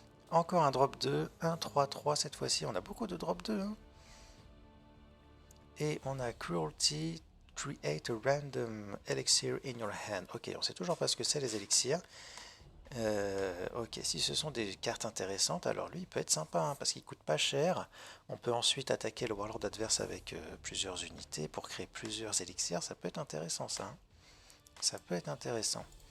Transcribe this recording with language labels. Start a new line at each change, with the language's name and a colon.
French: Encore un drop 2, 1-3-3 cette fois-ci, on a beaucoup de drop 2, hein. Et on a
English: Cruelty, Create a random elixir in your hand.
French: Ok, on sait toujours pas ce que c'est les élixirs. Ok, si ce sont des cartes intéressantes, alors lui il peut être sympa, hein, parce qu'il coûte pas cher. On peut ensuite attaquer le Warlord adverse avec plusieurs unités pour créer plusieurs élixirs. Ça peut être intéressant ça, hein. Ça peut être intéressant.